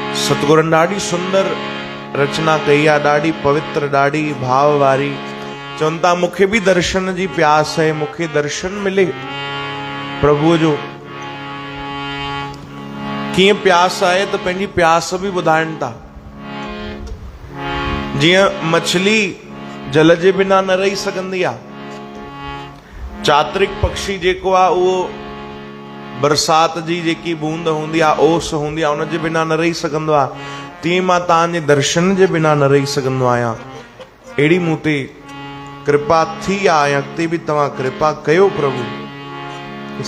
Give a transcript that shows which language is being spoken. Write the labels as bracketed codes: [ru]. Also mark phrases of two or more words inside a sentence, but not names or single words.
[sd] सतगुरन ॾाढी सुंदर रचना कई आहे, ॾाढी पवित्र, ॾाढी भाव वारी। चवनि था मूंखे बि दर्शन जी प्यास है, मूंखे दर्शन मिले प्रभुअ जो। कीअं प्यास आहे त पंहिंजी प्यास बि ॿुधाइनि था। जीअं मछली जल जे बिना न रही सघंदी आहे, चात्रिक पक्षी जेको आहे उहो बरसात जी जेकी बूंद हूंदी आहे, ओस हूंदी आहे, उन जे बिना न रही सघंदो आहे। तीअं मां तव्हांजे दर्शन जे बिना न रही सघंदो आहियां। अहिड़ी मूं ते कृपा थी आहे, ऐं अॻिते बि तव्हां कृपा कयो प्रभु।